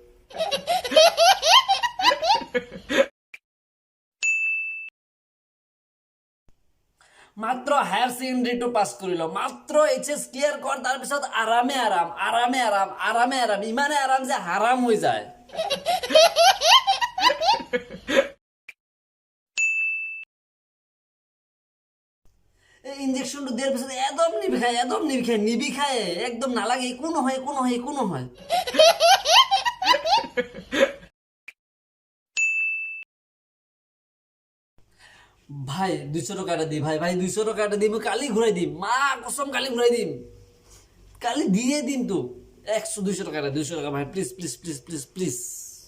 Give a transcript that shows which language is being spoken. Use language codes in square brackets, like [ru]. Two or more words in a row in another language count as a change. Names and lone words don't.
[as] মাত্ৰ [en] higher secondary [as] পাছ কৰিলো, মাত্ৰ এইচএছ ক্লিয়াৰ কৰ, তাৰপিছত আৰামে আৰাম আৰামে আৰাম আৰামে আৰাম, ইমানে আৰাম যে হাৰাম হৈ যায়। এই ইনজেকশ্যনটো দিয়াৰ পিছত একদম নিবিষায় একদম নালাগে, একো নহয় একো নহয় একো নহয়। ভাই 200 টাকাটা দি, ভাই ভাই 200 টাকাটা দি, মই কালি ঘূৰাই দিম, মা কসম কালি ঘূৰাই দিম, কালি দিয়ে দিম তো। 100 200 টাকাটা, 200 টাকা ভাই, [en] please please please please please.